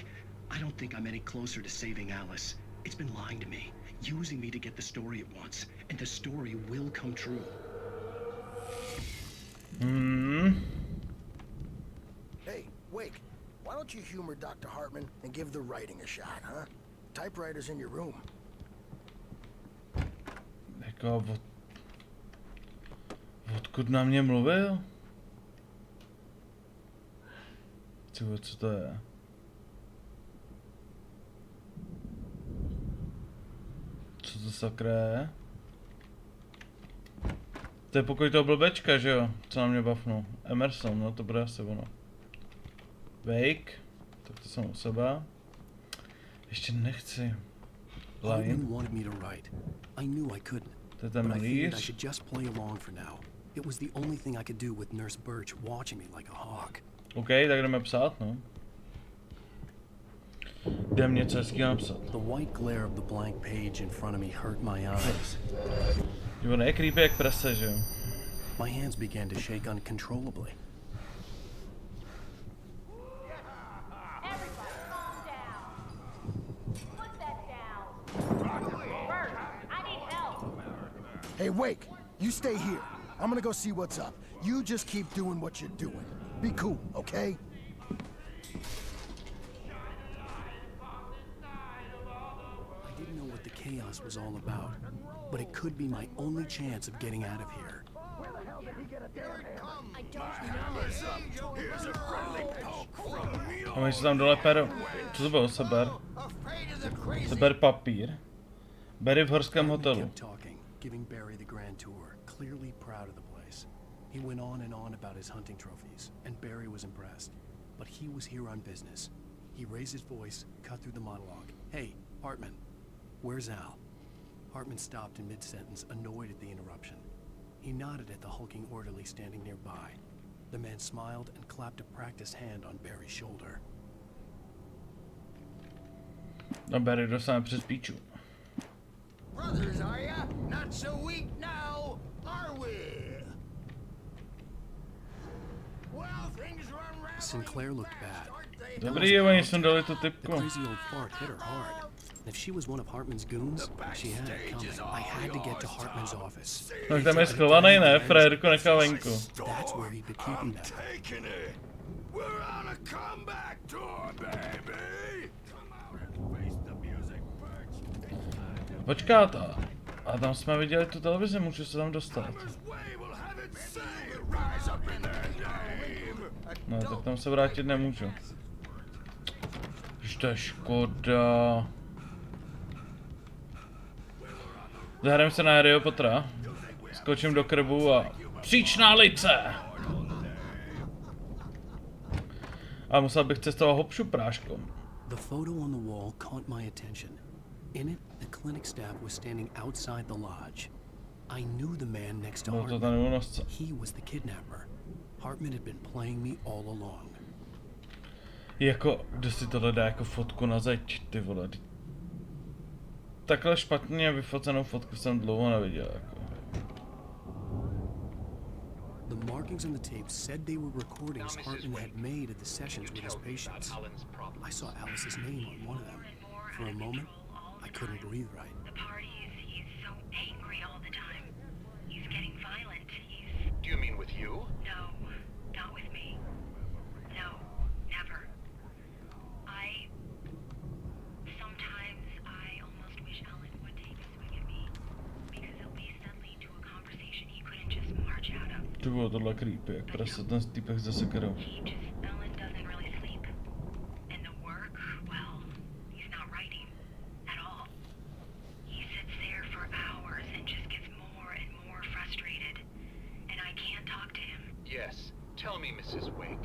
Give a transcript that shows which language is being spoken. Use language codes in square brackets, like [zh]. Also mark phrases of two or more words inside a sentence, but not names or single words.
[en] I don't think I'm any closer to saving Alice. It's been lying to me, using me to get the story it wants, and the story will come true. Hey, Wake, why don't you humor Dr. Hartman and give the writing a shot, huh? Typewriter's in your room. [cs] Jako odkud na mě mluvil? Co to je? Co to sakra je? To je pokoj toho blbečka, že jo? Co na mě bafnul? Emerson, no to bude asi ono. Wake. Tak to jsem u sebe. Ještě nechci. [en] Hartman wanted me to write. I knew I couldn't. [cs] To je ten [en] But I figured I [cs] malíř. [en] should just play along for now. It was the only thing I could do with Nurse Birch watching me like a hawk. [cs] OK, tak jdeme psát, no. Jdem něco hezkýho napsat. [en] The white glare of the blank page in front of me hurt my eyes. [cs] Jo, je creepy jak prase, že jo? [en] My hands began to shake uncontrollably. Everybody calm down. Put that down. Bert, I need help. Hey, Wake, you stay here. I'm gonna go see what's up. You just keep doing what you're doing. Be cool, okay? I didn't know what the chaos was all about, but it could be my only chance of getting out of here. I don't know. Here's a friendly poke from you. [cs] A my se tam dole peru. Co to bylo? Seber? [en] Afraid of the crazy. [cs] Seber papír. Barry v horském [en] Hartman [cs] hotelu. [en] kept talking, giving Barry the grand tour, clearly proud of the place. He went on and on about his hunting trophies, and Barry was impressed. But he was here on business. He raised his voice, cut through the monologue. Hey, Hartman, where's Al? Hartman stopped in mid-sentence, annoyed at the interruption. He nodded at the hulking orderly standing nearby. The man smiled and clapped a practiced hand on Barry's shoulder. [cs] No Barry dostane přes píču. [en] Brothers, are ya? Not so weak now, are we? Well, things run round. Sinclair looked bad. [cs] Dobrý, oni sundali tu [en] The [cs] typku. [en] crazy old fart hit her hard. And if she was one of Hartman's goons, she had it coming. I had to get to Hartman's office. [cs] Tak tam je schovaný, ne? Frédku nechal venku. [en] That's where he'd been keeping them. Taking it. We're on a comeback tour, baby. Come out and face the music, Birch. [cs] Počkat, a tam jsme viděli tu televizi, můžu se tam dostat. No, tak tam se vrátit nemůžu. Už to je škoda. Zahrajeme se na Harryho Pottera. Skočím do krbu a příčná lice! A musel bych cestovat hopšu práškom. [en] The photo on the wall caught my attention. In it, the clinic staff was standing outside the lodge. I knew the man next to Hartman. He was the kidnapper. Hartman had been playing me all along. [cs] Jako, kdo si tohle dá jako fotku na zeď, ty vole. Takhle špatně vyfocenou fotku jsem dlouho neviděl, jako. [en] The markings on the tape said they were recordings Hartman had made at the sessions with his patients. I saw Alice's name on one of them. For a moment, I couldn't breathe right. The parties, he's so angry all the time. He's getting violent. Do you mean with you? No, not with me. No, never. Sometimes I almost wish Alan would take a swing at me. Because at least that lead to a conversation he couldn't just march out of. [cs] To bylo tohle creepy, jak prostě ten týpek za sekerou. [en] Alan doesn't really sleep. And the work, well, he's not writing at all. He sits there for hours and just gets more and more frustrated. And I can't talk to him. Yes. Tell me, Mrs. Wake.